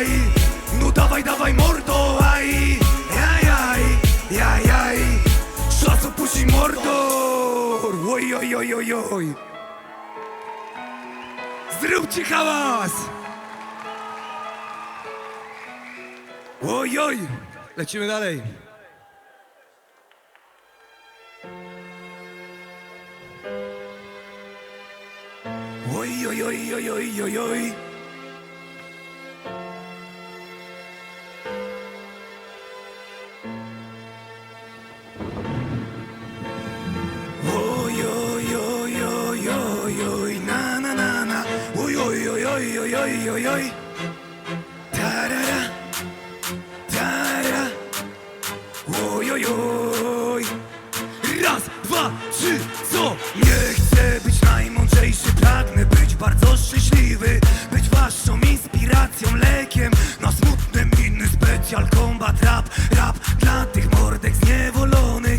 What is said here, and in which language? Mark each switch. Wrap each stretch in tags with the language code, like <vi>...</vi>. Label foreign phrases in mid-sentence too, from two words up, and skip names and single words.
<pl>No dawaj, dawaj mordo, aj, jaj, jaj, jaj, jaj. Czas opuścić mordo. oj, oj. Zróbcie hałas! Oj, oj. Lecimy dalej. Oj, oj, oj, oj, oj, oj, oj. Oj, oj, oj, oj, oj, oj, na, na, na, na. Oj, oj, oj, oj, oj, oj, oj, oj. Tarara, tara. Oj, oj, oj. Raz, dwa, trzy, co? Nie chcę być najmądrzejszy, pragnę być bardzo szczęśliwy. Być waszą inspiracją, lekiem na smutne miny. Specjal</pl> <en>combat rap,</en> <pl>rap dla tych mordek zniewolonych.</pl>